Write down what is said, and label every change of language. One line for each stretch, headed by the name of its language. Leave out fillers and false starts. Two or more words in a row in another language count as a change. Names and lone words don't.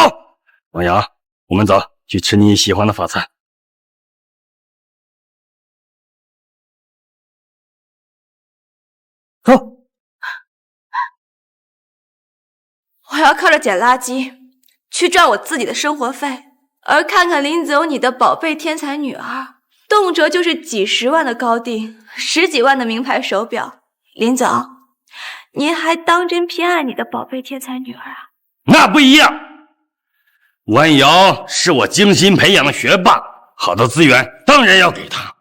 Chinese: 王陽，我們走，去吃你喜歡的法餐。走。我要靠着撿垃圾去賺我自己的生活費，而看看林總你的寶貝天才女兒，動輒就是幾十萬的高定，10幾萬的名牌手錶。林總，您還當真偏愛你的寶貝天才女兒啊？那不一樣，萬瑤是我精心培養的學霸，好的資源當然要給她。